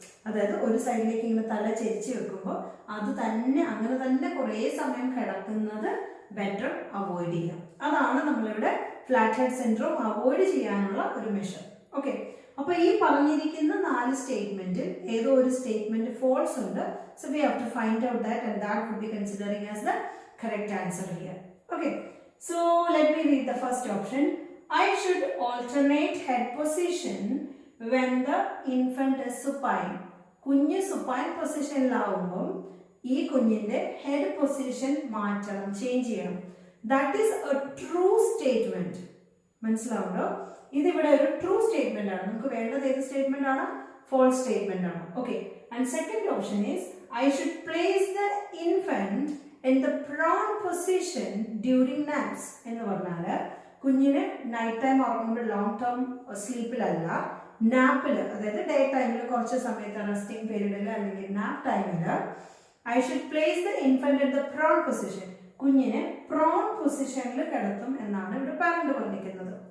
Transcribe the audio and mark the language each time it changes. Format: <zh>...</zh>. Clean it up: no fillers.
<ml>അതായത് ഒരു സൈഡിലേക്ക് ഇങ്ങനെ തല ചെരിച്ച് വെക്കുമ്പോൾ അത് തന്നെ അങ്ങനെ തന്നെ കുറേ സമയം കിടക്കുന്നത് ബെറ്റർ അവോയ്ഡ് ചെയ്യുക. അതാണ് നമ്മളിവിടെ ഫ്ലാറ്റ് ഹെഡ് സിൻഡ്രോം അവോയ്ഡ് ചെയ്യാനുള്ള ഒരു മെഷർ. ഓക്കെ, അപ്പൊ ഈ പറഞ്ഞിരിക്കുന്ന 4 സ്റ്റേറ്റ്മെന്റിൽ ഏതോ ഒരു സ്റ്റേറ്റ്മെന്റ് ഫോൾസ് ഉണ്ട്.</ml> <en>So we have to find out that and that would be considering as the correct answer here. Okay, so let me read the first option. I should alternate head position when the infant is supine.</en> <ml>കുഞ്ഞ് supine പൊസിഷനിലാവുമ്പോൾ ഈ കുഞ്ഞിന്റെ head position മാറ്റണം, change ചെയ്യണം.</ml> <en>That is a true statement.</en> <ml>മനസ്സിലാവുണ്ടോ? ഇതിവിടെ ഒരു true statement ആണ്. നമുക്ക് വേണ്ടത് ഏത് സ്റ്റേറ്റ്മെന്റ് ആണ്? ഫോൾസ് സ്റ്റേറ്റ്മെന്റ് ആണ്.</ml> <en>Okay, and second option is I should place the infant in the prone position during naps.</en> <ml>എന്ന് പറഞ്ഞാൽ കുഞ്ഞിന് നൈറ്റ് ടൈം ഉറങ്ങുമ്പോൾ ലോങ് ടേം സ്ലീപ്പിലല്ല, നാപ്പിൽ, അതായത് ഡേ ടൈമിൽ കുറച്ച് സമയത്ത് റെസ്റ്റിംഗ് പീരീഡിൽ അല്ലെങ്കിൽ നാപ്പ് ടൈമിൽ</ml> <en>I should place the infant in the prone position.</en> <ml>കുഞ്ഞിനെ പ്രോൺ പൊസിഷനിൽ കിടത്തും എന്നാണ് ഇവിടെ പാരന്റ് പറഞ്ഞിരിക്കുന്നത്.</ml>